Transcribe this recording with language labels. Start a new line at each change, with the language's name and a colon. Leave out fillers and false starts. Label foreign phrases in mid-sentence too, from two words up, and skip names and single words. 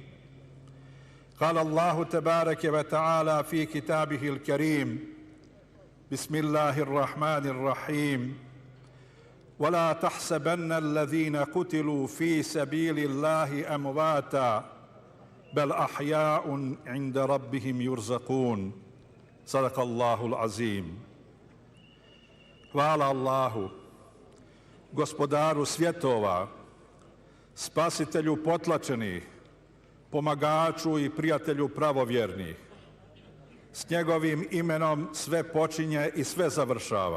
Arabic: قال الله تبارك وتعالى في كتابه الكريم: بسم الله الرحمن الرحيم: ولا تحسبن الذين قتلوا في سبيل الله أمواتا بل أحياء عند ربهم يرزقون. صدق الله العظيم.
Bosnian: Hvala Allahu, gospodaru svjetova, spasitelju potlačenih, pomagaču i prijatelju pravovjernih. S njegovim imenom sve počinje i sve završava.